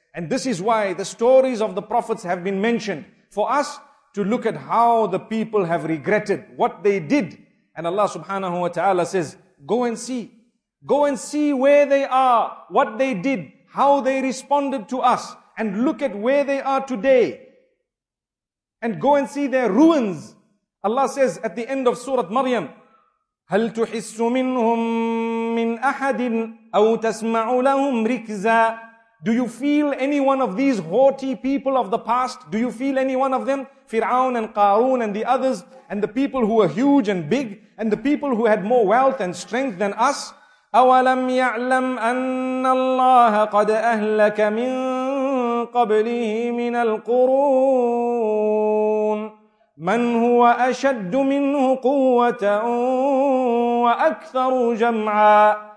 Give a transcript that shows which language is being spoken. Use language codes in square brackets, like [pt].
[en] And this is why the stories of the prophets have been mentioned. For us to look at how the people have regretted what they did. And Allah subhanahu wa ta'ala says, go and see. Go and see where they are, what they did, how they responded to us. And look at where they are today. And go and see their ruins. Allah says at the end of Surah Maryam, [ar] هَلْ تُحِسُّ مِنْهُمْ مِنْ أَحَدٍ أَوْ تَسْمَعُ لَهُمْ رِكْزًا. [en] Do you feel any one of these haughty people of the past? Do you feel any one of them? Fir'aun and Qarun and the others and the people who were huge and big and the people who had more wealth and strength than us? [ar] أَوَلَمْ يَعْلَمْ أَنَّ اللَّهَ قَدْ أَهْلَكَ مِنْ قَبْلِهِ مِنَ الْقُرُونَ مَنْ هُوَ أَشَدُّ مِنْهُ قُوَّةً وَأَكْثَرُ جَمْعًا.